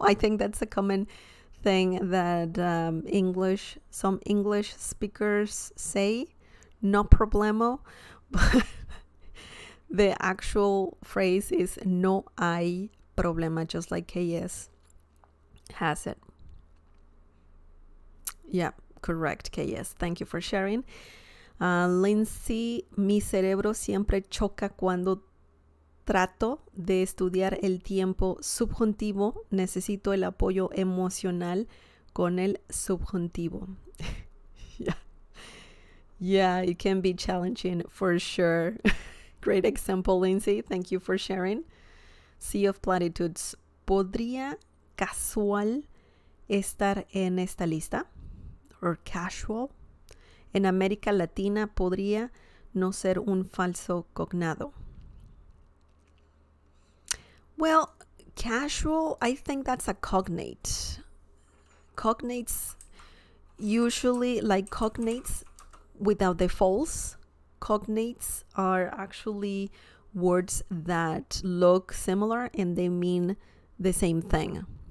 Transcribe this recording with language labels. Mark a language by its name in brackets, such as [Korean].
[English] I think that's a common thing that some English speakers say, [Spanish] no problemo. [English] But the actual phrase is [Spanish] no hay problema, [English] just like KS has it. Yeah, correct, KS. Thank you for sharing. [Spanish] Lindsay, mi cerebro siempre choca cuando trato de estudiar el tiempo subjuntivo. Necesito el apoyo emocional con el subjuntivo. [English] Yeah, it can be challenging for sure. Great example, Lindsay. Thank you for sharing. Sea of Platitudes. [Spanish] ¿Podría casual estar en esta lista, [English] or casual. [Spanish] En América Latina podría no ser un falso cognado. [English] Well, casual, I think that's a cognate. Cognates, usually like cognates without the false. Cognates are actually words that look similar and they mean the same thing.